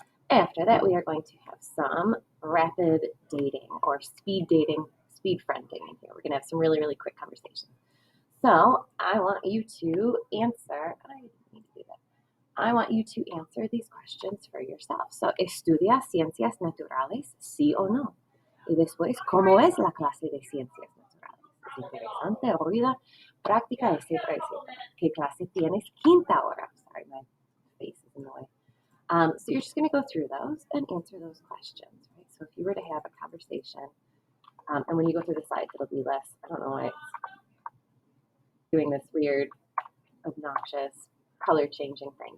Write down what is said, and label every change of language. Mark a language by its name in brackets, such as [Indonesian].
[English] After that, we are going to have some rapid dating or speed dating, speed friend dating here. We're going to have some really, really quick conversations. So I want you to answer. I didn't need to do that. I want you to answer these questions for yourself. [Spanish] So, ¿estudia ciencias naturales, sí o no? Y después, ¿cómo es la clase de ciencias naturales? ¿Es interesante, aburrida, práctica, etcétera, etcétera? ¿Qué clase tienes quinta hora? [English] Sorry, my face is in the way. So you're just going to go through those and answer those questions, right? So if you were to have a conversation, and when you go through the slides, it'll be less, I don't know why it's doing this weird, obnoxious, color changing thing.